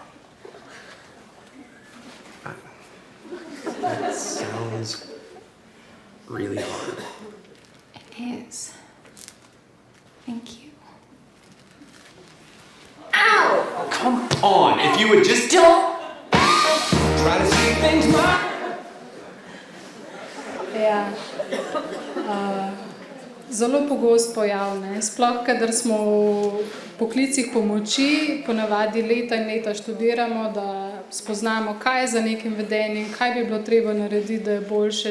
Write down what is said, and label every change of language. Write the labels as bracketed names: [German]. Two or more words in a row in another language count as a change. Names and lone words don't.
[English] That sounds really hard. It is. Thank you. Ow! Come on, if you would just... Don't! Try to see things, Ma! [Slovenian] Ja. Zelo pogost pojav, ne? Sploh, kadar smo v poklicih pomoči, ponavadi leta in leta študiramo, da spoznamo, kaj je za nekim vedenjem, kaj bi bilo treba narediti, da je boljše.